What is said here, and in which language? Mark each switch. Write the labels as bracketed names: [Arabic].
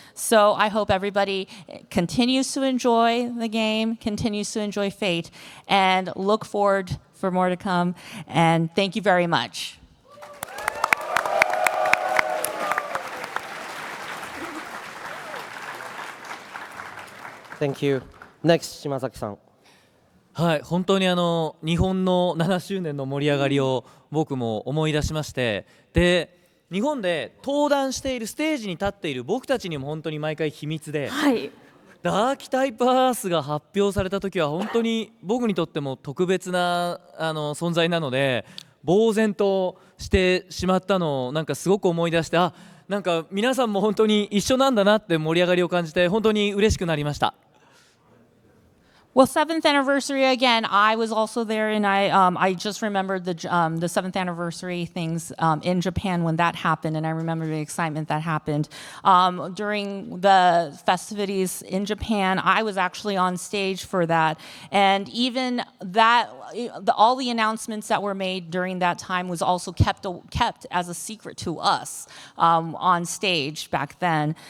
[English] So I hope everybody continues to enjoy the game, continues to enjoy Fate, and look forward for more to come. And thank you very much. Thank you. Next, Shimazaki さん。 [Japanese] はい、本当に日本の7周年の盛り上がりを僕も思い出しまして、で日本で登壇しているステージに立っている僕たちにも本当に毎回秘密で、はい、ダーキタイプアースが発表された時は本当に僕にとっても特別な存在なので、呆然としてしまったのをなんかすごく思い出して、なんか皆さんも本当に一緒なんだなって盛り上がりを感じて本当に嬉しくなりました。 [English] Well, 7th anniversary again. I was also there, and I just remembered the 7th anniversary things in Japan when that happened, and I remember the excitement that happened during the festivities in Japan. I was actually on stage for that, and even that, all the announcements that were made during that time was also kept as a secret to us on stage back then.